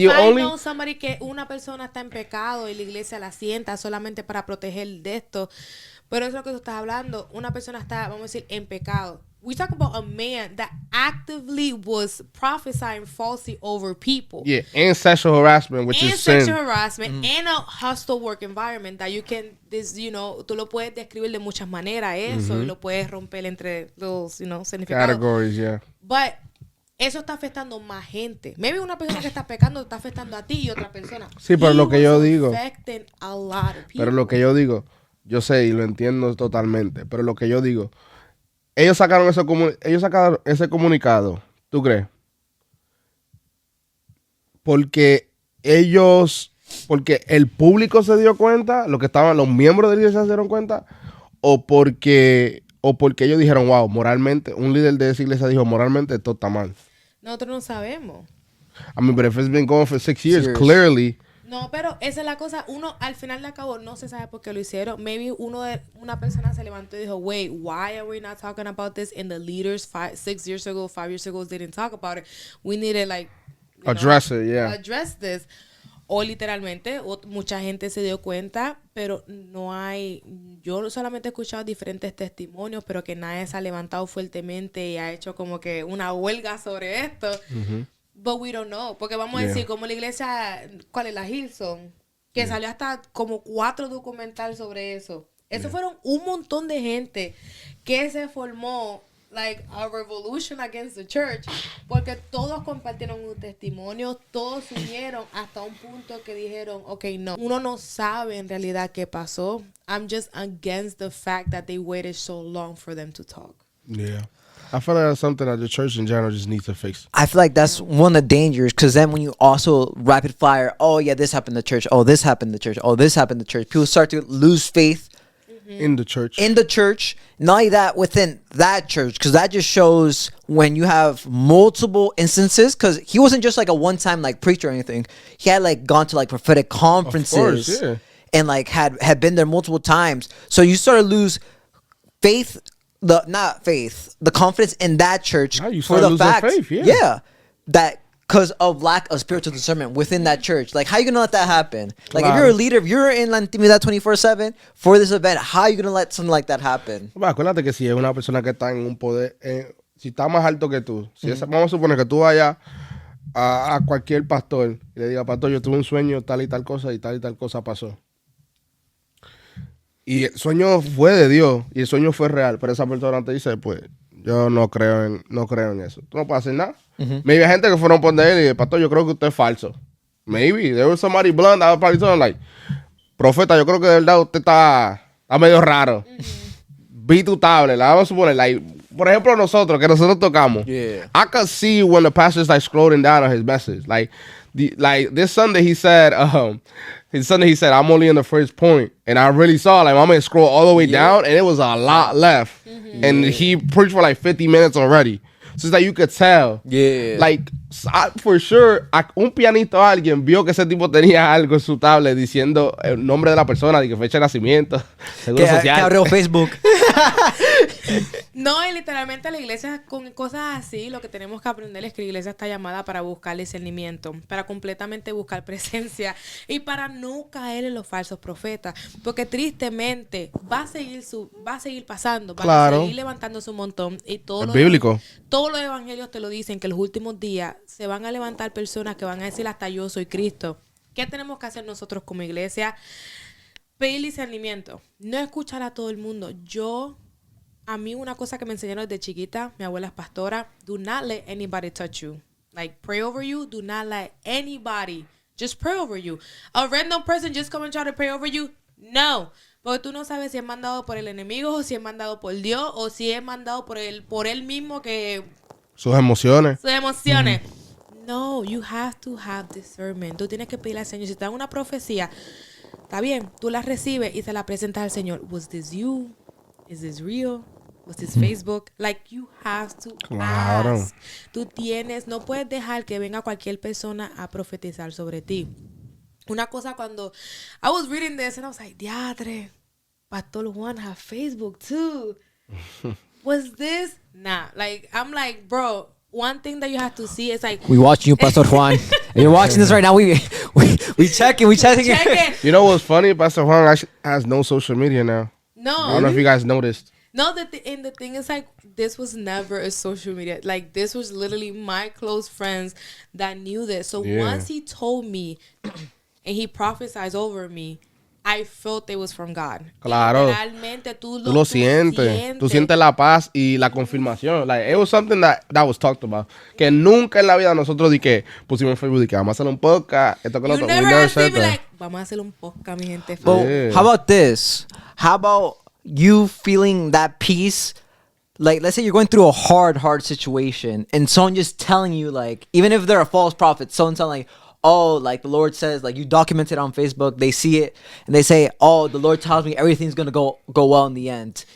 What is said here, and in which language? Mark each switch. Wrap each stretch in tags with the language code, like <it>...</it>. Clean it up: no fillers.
<en>If I know somebody</en> <es>que una persona está en pecado y la iglesia la sienta solamente para proteger de esto, pero eso es lo que tú estás hablando. Una persona está, vamos a decir, en pecado.</es> <en>We talk about a man that actively was prophesying falsely over people. Yeah, and sexual harassment, which is sin. And sexual harassment, and a hostile work environment that you can,</en> <es>tú lo puedes describir de muchas maneras, eso, y lo puedes romper entre los, significados.</es> <en>Categories, yeah.</en> <es>But eso está afectando más gente. Maybe una persona que está pecando está afectando a ti y otra persona. Sí, pero lo que yo digo.</es> <en>Affecting a lot of people.</en> <es>Pero lo que yo digo, yo sé y lo entiendo totalmente, pero lo que yo digo, ellos sacaron ese comunicado, ¿tú crees? Porque el público se dio cuenta, los miembros de la iglesia se dieron cuenta, o porque ellos dijeron, wow, moralmente, un líder de esa iglesia dijo, moralmente esto está mal. Nosotros no sabemos.</es> <en>I mean, but if it's been going for 6 years, clearly.</en> <es>No, pero esa es la cosa. Uno, al final de cabo, no se sabe por qué lo hicieron.</es> <en>Maybe</en> <es>una persona se levantó y dijo,</es> <en>wait, why are we not talking about this? And the leaders 6 years ago, 5 years ago didn't talk about it. We need to, like, address it, yeah. Address this.</en> <es>O literalmente, mucha gente se dio cuenta, pero no hay... Yo solamente he escuchado diferentes testimonios, pero que nadie se ha levantado fuertemente y ha hecho como que una huelga sobre esto.</es> <en>But we don't know.</en> <es>Porque vamos a decir, como la iglesia, ¿cuál es la Hillsong? Que salió hasta como 4 documentales sobre eso. Eso fueron un montón de gente que se formó,</es> <en>like, a revolution against the church.</en> <es>Porque todos compartieron un testimonio, todos se unieron hasta un punto que dijeron, okay, no. Uno no sabe en realidad qué pasó.</es> <en>I'm just against the fact that they waited so long for them to talk. Yeah. I feel like that's something that the church in general just needs to fix. I feel like that's one of the dangers, because then when you also rapid fire, oh yeah, this happened to church, oh this happened to church, oh this happened to church, people start to lose faith in the church. Not only that, within that church, because that just shows when you have multiple instances, because he wasn't just like a one-time like preacher or anything. He had like gone to like prophetic conferences, of course, yeah. And like had been there multiple times. So you sort of lose faith. The confidence in that church you for the fact, faith, yeah. that because of lack of spiritual discernment within that church. Like, how are you gonna let that happen? Like, if you're a leader, if you're in La Intimidad 24/7 for this event, how are you gonna let something like that happen?</en> <es>Bueno, acuérdate que si es una persona que está en un poder, si está más alto que tú, vamos a suponer que tú vayas a cualquier pastor y le digas, pastor, yo tuve un sueño, tal y tal cosa pasó. Y el sueño fue de Dios y el sueño fue real, pero esa persona te dice, pues, yo no creo en eso. Tú no puedes hacer nada. Maybe hay gente que fueron por él y dice, pastor, yo creo que usted es falso.</es> <en>Maybe. There was somebody blunt, that was probably something like,</en> <es>profeta, yo creo que de verdad usted está medio raro. Vi tu tablet. Vamos a suponer, like, por ejemplo, nosotros tocamos.</es> <en>Yeah. I could see when the pastor's like scrolling down on his message. Like this Sunday he said, I'm only in the first point. And I really saw, like, my man scroll all the way down and it was a lot left. And he preached for like 50 minutes already. So it's like you could tell. Yeah. Like, for sure,</en> <es>un pianista o alguien vio que ese tipo tenía algo en su tablet diciendo el nombre de la persona, de que fecha de nacimiento, seguro social. Que abrió Facebook. No, y literalmente la iglesia con cosas así, lo que tenemos que aprender es que la iglesia está llamada para buscar discernimiento, para completamente buscar presencia y para no caer en los falsos profetas, porque tristemente va a seguir pasando, van a seguir levantándose un montón y todo bíblico. Todos los evangelios te lo dicen que en los últimos días se van a levantar personas que van a decir hasta yo soy Cristo. ¿Qué tenemos que hacer nosotros como iglesia? Pedir discernimiento, no escuchar a todo el mundo. A mí una cosa que me enseñaron desde chiquita, mi abuela es pastora,</es> <en>do not let anybody touch you. Like, pray over you, do not let anybody just pray over you. A random person just come and try to pray over you, no.</en> <es>Porque tú no sabes si es mandado por el enemigo, o si es mandado por Dios, o si es mandado por él mismo que... Sus emociones.</es> <en>No, you have to have discernment.</en> <es>Tú tienes que pedirle al Señor. Si te dan una profecía, está bien, tú la recibes y se la presentas al Señor.</es> <en>Was this you? Is this real? Was this Facebook? Like, you have to ask.</en> <es>Tú no puedes dejar que venga cualquier persona a profetizar sobre ti. Una cosa cuando</es> <en>I was reading this and I was like, diadre, Pastor Juan have Facebook too. Was this? Nah. Like, I'm like, bro, one thing that you have to see is like, we watching you, Pastor Juan. If you're watching this right now, we checking. You know what's funny? Pastor Juan actually has no social media now. No. I don't know if you guys noticed. No, the thing is, like, this was never a social media. Like, this was literally my close friends that knew this. So once he told me and he prophesied over me, I felt it was from God.</en> <es>Claro. Literalmente tú lo sientes. Tú sientes la paz y la confirmación.</es> <en>Like, it was something that was talked about.</en> <es>Que nunca en la vida nosotros pusimos en Facebook que vamos a hacer un podcast. Esto que</es> <en>you</en> <es>lo</es> <en>never we never asked said me that.</en> <es>like, vamos a hacer un podcast, mi gente.</es> <en>But how about this? How about you feeling that peace? Like, let's say you're going through a hard situation and someone just telling you, like, even if they're a false prophet, someone telling, like, oh, like the Lord says, like, you document it on Facebook, they see it and they say, oh, the Lord tells me everything's gonna go well in the end.</en>